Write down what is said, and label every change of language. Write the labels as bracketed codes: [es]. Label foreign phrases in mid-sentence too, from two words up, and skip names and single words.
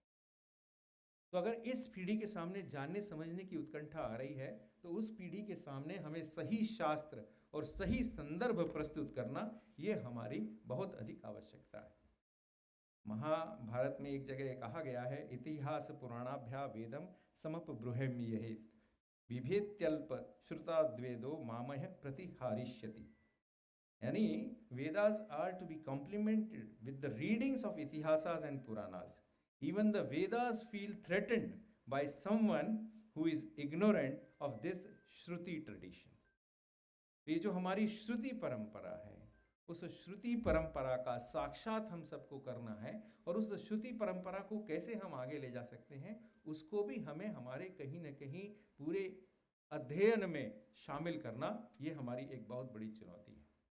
[hi] तो अगर इस पीढ़ी के सामने जानने समझने की उत्कंठा आ रही है तो उस पीढ़ी के सामने हमें सही शास्त्र और सही संदर्भ प्रस्तुत करना, ये हमारी बहुत अधिक आवश्यकता है। [sa] महाभारत में एक जगह कहा गया है, इतिहास पुराणाभ्या वेदम समप ब्रूहम्येत विभेत्यल्प श्रुताद्वेदो मामह प्रतिहारिष्यति। [en] यानी Vedas are to be complemented with the readings of Itihasas and Puranas। even the Vedas feel threatened by someone who is ignorant of this श्रुति tradition। [hi] ये जो हमारी श्रुति परंपरा है, उस श्रुति परंपरा का साक्षात हम सबको करना है, और उस श्रुति परंपरा को कैसे हम आगे ले जा सकते हैं उसको भी हमें हमारे कहीं न कहीं पूरे अध्ययन में शामिल करना, ये हमारी एक बहुत बड़ी चुनौती है।